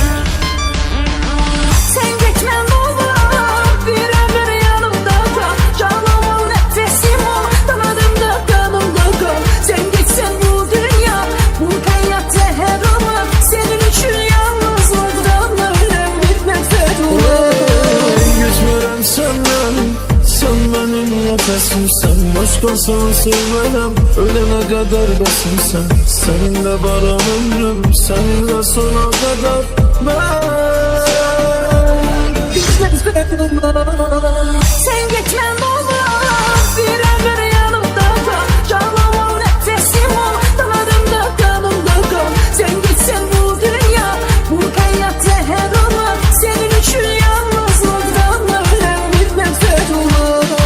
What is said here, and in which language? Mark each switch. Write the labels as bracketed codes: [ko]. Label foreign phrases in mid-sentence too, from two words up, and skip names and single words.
[tr] Sen gitmen olur, bir ömür yanımda kal. Canım ol, nefesim ol, damarımda kanımda kal. Sen gitsen bu dünya, bu hayat zehir olur. Senin için yalnızlıktan ölen bir nefret olur. [az] Geçmirəm səndən, sən mənim nəfəsimsən. Başqasını sevmərəm, ölənə qədər bəsimsən. Səninlə varam ömrüm, səninlə sona qədər mən. [tr] Sen gitmen olur, bir ömür yanımda kal. Canım ol, nefesim ol, damarımda kanımda kal. Sen gitsen bu dünya, bu hayat zehir olur. Senin için yalnızlıktan ölen bir nefret olur.